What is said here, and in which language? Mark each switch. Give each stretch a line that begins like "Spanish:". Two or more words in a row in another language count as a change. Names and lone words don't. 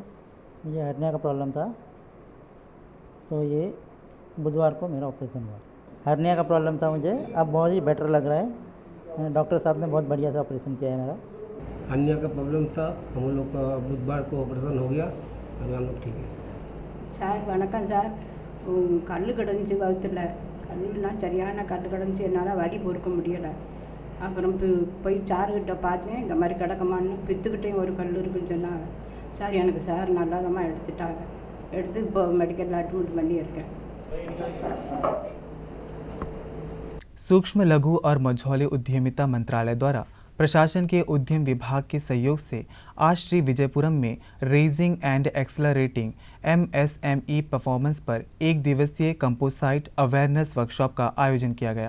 Hindi: मुझे हर्निया का प्रॉब्लम था, तो ये बुधवार को मेरा ऑपरेशन हुआ। हर्निया का प्रॉब्लम था मुझे, अब बहुत ही बेटर लग रहा है। डॉक्टर साहब ने बहुत बढ़िया से ऑपरेशन किया है मेरा। हर्निया का प्रॉब्लम था, हम लोग का बुधवार को ऑपरेशन हो गया और हम लोग ठीक है।
Tamil: சார் வணக்கம் சார். கல் கிடந்துச்சு வகுத்தில், கல்லுனா சரியான கல் கிடந்துச்சு, என்னால் வலி பொறுக்க முடியலை. அப்புறம் போய் சார்கிட்ட பார்த்தேன், இந்த மாதிரி கிடக்கமான்னு. பித்துக்கிட்டையும் ஒரு கல் இருக்குன்னு சொன்னாங்க. சார் எனக்கு சார் நல்லாதமாக எடுத்துட்டாங்க. எடுத்து இப்போ மெடிக்கலில் அட்மிட் பண்ணி இருக்கேன்।
Hindi: सूक्ष्म लघु और मझौले उद्यमिता मंत्रालय द्वारा प्रशासन के उद्यम विभाग के सहयोग से आज श्री विजयपुरम में रेजिंग एंड एक्सलरेटिंग MSME परफॉर्मेंस पर एक दिवसीय
English: composite awareness workshop
Hindi: का आयोजन किया गया।